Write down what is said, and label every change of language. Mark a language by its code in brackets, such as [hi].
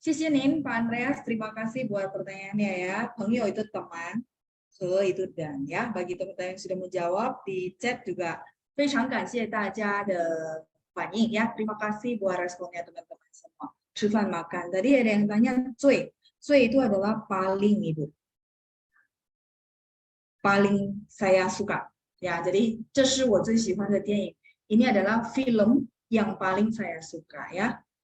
[id] Nin, Pak Andreas, terima kasih buat pertanyaannya ya. Pengyo itu teman, ke itu dan ya. Bagi teman-teman yang sudah menjawab di chat juga, [zh] 非常感谢大家的反应 [id] ya. Terima kasih buat responnya teman-teman semua. 吃饭 makan. Tadi ada yang tanya 最itu adalah paling Ibu. Paling saya suka. Ya, jadi [zh] 这是我最喜欢的电影. [id] Ini adalah film yang paling saya suka ya.